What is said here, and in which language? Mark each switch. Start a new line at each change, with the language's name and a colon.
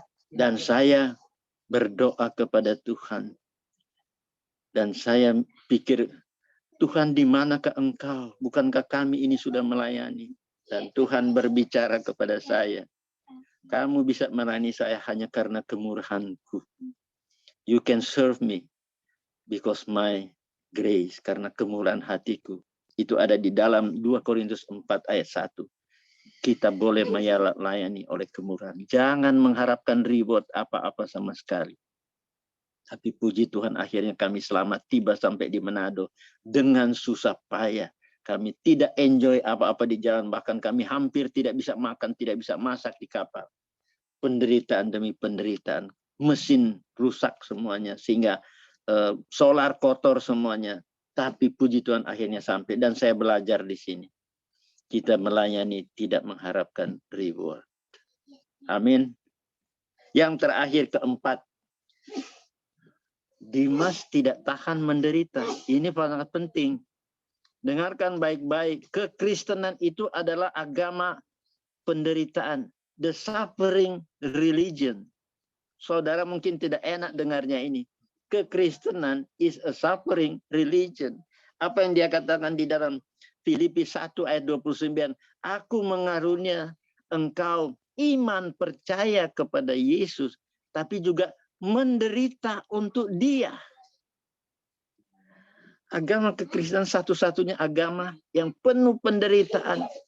Indonesian: Dan saya berdoa kepada Tuhan. Dan saya pikir, Tuhan di manakah engkau? Bukankah kami ini sudah melayani? Dan Tuhan berbicara kepada saya. Kamu bisa melayani saya hanya karena kemurahanku.
English: You can serve me because my grace.
Indonesian: Karena kemurahan hatiku. Itu ada di dalam 2 Korintus 4 ayat 1. Kita boleh melayani oleh kemurahan. Jangan mengharapkan reward apa-apa sama sekali. Tapi puji Tuhan akhirnya kami selamat tiba sampai di Manado. Dengan susah payah. Kami tidak enjoy apa-apa di jalan. Bahkan kami hampir tidak bisa makan, tidak bisa masak di kapal. penderitaan demi penderitaan. Mesin rusak semuanya, sehingga solar kotor semuanya. Tapi puji Tuhan akhirnya sampai. Dan saya belajar di sini. Kita melayani tidak mengharapkan reward. Amin. Yang terakhir, keempat. Dimas tidak tahan menderita. Ini sangat penting. Dengarkan baik-baik. Kekristenan itu adalah agama penderitaan.
English: The suffering religion.
Indonesian: Saudara mungkin tidak enak dengarnya ini.
English: Kekristenan is a suffering religion.
Indonesian: Apa yang dia katakan di dalam Filipi 1 ayat 29. Aku mengarunia engkau iman percaya kepada Yesus. Tapi juga menderita untuk dia. Agama kekristenan satu-satunya agama yang penuh penderitaan.